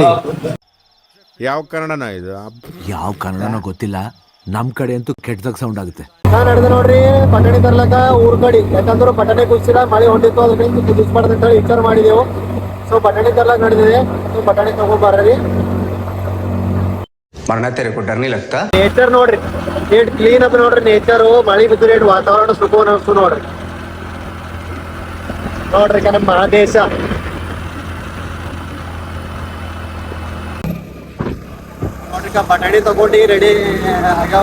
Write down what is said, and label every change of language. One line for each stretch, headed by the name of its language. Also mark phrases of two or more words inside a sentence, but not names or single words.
Kannada: ಯಾವ ಕನ್ನಡನ ಇದು? ಯಾವ ಕನ್ನಡನೋ ಗೊತ್ತಿಲ್ಲ, ನಮ್ ಕಡೆ ಅಂತೂ ಕೆಟ್ಟದಾಗ ಸೌಂಡ್ ಆಗುತ್ತೆ. ನಾ ನಡೆದ ನೋಡ್ರಿ ಪಟಾಣಿ ತರ್ಲಕ್ಕ ಊರ್ ಕಡೆ. ಯಾಕಂದ್ರೆ ಪಟಾಣಿ ಕುದಿಸಿಲ್ಲ, ಮಳೆ ಹೊಂಟಿತ್ತು, ಅದಕ್ಕೆ ಕುದಿಸ್ಬಾರ್ದು ಅಂತ ಹೇಳಿ ವಿಚಾರ ಮಾಡಿದೆವು. ಸೊ ಪಟಾಣಿ ತರ್ಲಕ್ ನಡೆದಿದೆ. ಸೊ ಪಟಾಣಿ ತಗೊಂಡ್ಬರ್ರಿ.
Hindi: मरना तेरे को डर नहीं लगता?
Kannada: ನೇಚರ್ ನೋಡ್ರಿ ಏಟ್ ಕ್ಲೀನ್ ಅದ ನೋಡ್ರಿ. ನೇಚರ್ ಮಳಿ ಬಿದ್ದರೆ ವಾತಾವರಣ ಸುಖವನ್ನ ಅನ್ಸ್ತು ನೋಡ್ರಿ. ನೋಡ್ರಿ ನಮ್ಮ ಮಹಾದೇಶ. ನೋಡ್ರಿ ಬಟಾಣಿ ತಗೊಂಡು ರೆಡಿ ಆಗ್ಯಾವ.